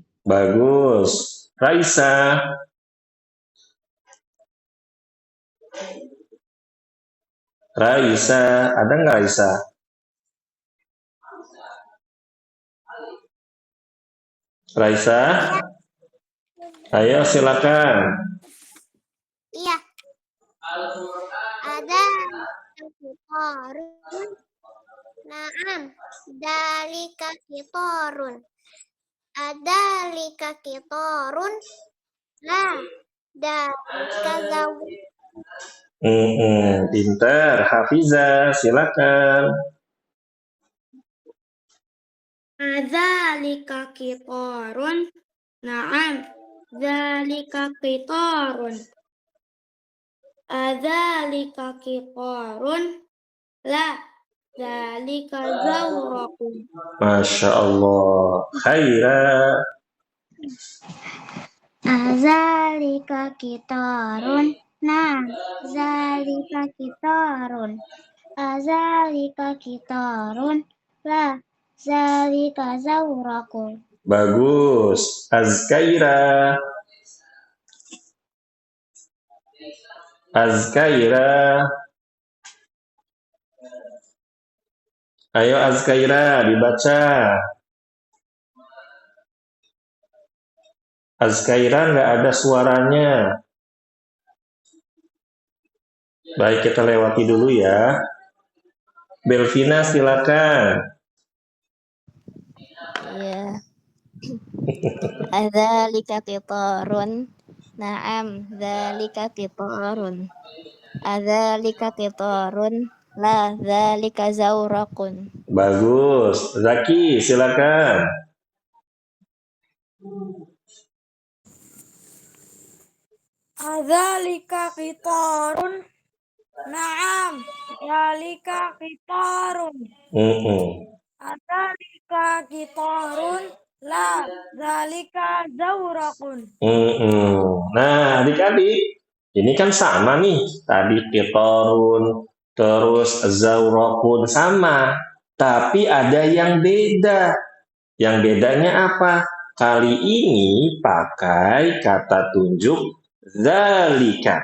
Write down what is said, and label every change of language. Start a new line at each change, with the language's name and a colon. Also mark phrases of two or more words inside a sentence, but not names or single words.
Indonesian: Bagus. Raisa. Raisa, ada nggak Raisa? Raisa, ayo silakan. Iya. Ada qitarun.
Arabic: نعم. ذلك قطار. أذلك قطار. لا. ذلك زورق.
Indonesian: Pinter. Hafiza, silakan.
Arabic: أذلك قطار. نعم. ذلك قطار. أذلك قطار. La. ذلك زورق. ما شاء الله. Khaira. أذلك قطار. Nah, ذلك قطار. أذلك قطار. لا. ذلك زورق.
Indonesian: Bagus. Azkaira. Azkaira. Ayo Azkaira, dibaca. Azkaira nggak ada suaranya. Baik, kita lewati dulu ya. Belvina, silakan. Iya.
Arabic: أذلك قطار. نعم، ذلك قطار. أذلك قطار. لا، ذلك زورق.
Indonesian: Bagus. Zaki, silakan.
Arabic: أذلك قطار. نعم، ذلك قطار. أذلك قطار. لا، ذلك زورق.
Indonesian: Nah, adik-adik, ini kan sama nih. Tadi qitarun, terus zawraqun sama. Tapi ada yang beda. Yang bedanya apa? Kali ini pakai kata tunjuk zalika.